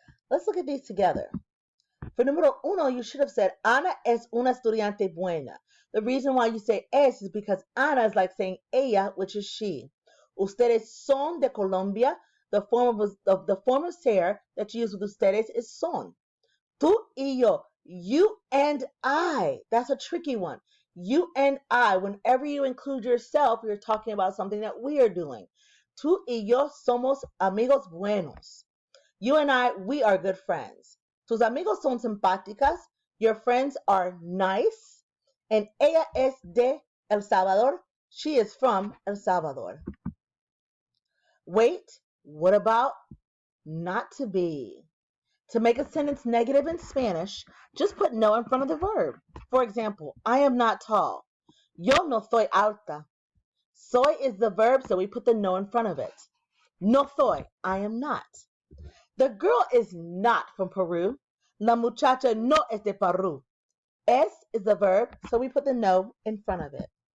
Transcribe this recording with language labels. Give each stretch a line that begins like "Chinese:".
English: Let's look at these together. For número 1, you should have said,
Spanish: Ana es una estudiante buena.
English: The reason why you say es is because Ana is like saying ella, which is she.
Spanish: Ustedes son de Colombia.
English: The form of ser that you use with ustedes is son.
Spanish: Tú y yo,
English: you and I. That's a tricky one. You and I, whenever you include yourself, you're talking about something that we are doing.
Spanish: Tú y yo somos amigos buenos.
English: You and I, we are good friends.
Spanish: Tus amigos son simpáticas.
English: Your friends are nice.
Spanish: And ella es de El Salvador.
English: She is from El Salvador. Wait, what about not to be? To make a sentence negative in Spanish, just put no in front of the verb. For example, I am not tall.
Spanish: Yo no soy alta.
English: Soy is the verb, so we put the no in front of it.
Spanish: No soy,
English: I am not. The girl is not from Peru.
Spanish: La muchacha no es de Peru.
English: Es is the verb, so we put the no in front of it.